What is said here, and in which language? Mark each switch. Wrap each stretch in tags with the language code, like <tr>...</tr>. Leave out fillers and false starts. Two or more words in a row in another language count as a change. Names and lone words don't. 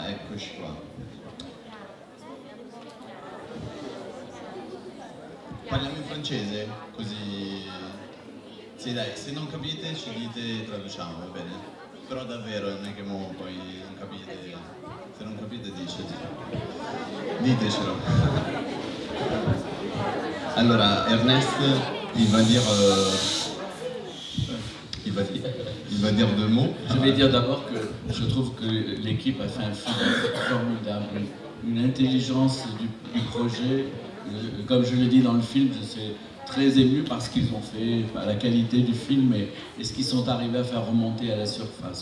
<it>Eccoci qua. Parliamo in francese? Così... Sì dai, se non capite ci dite traduciamo, va bene? Però davvero non è che mo poi non capite... Se non capite ditecelo. Allora,</it> <fr>Ernest, il va dire deux mots. Je vais dire d'abord que je trouve que l'équipe a fait un film formidable, une intelligence du projet. Comme je le dis dans le film, je suis très ému par ce qu'ils ont fait, par la qualité du film et ce qu'ils sont arrivés à faire remonter à la surface.</fr>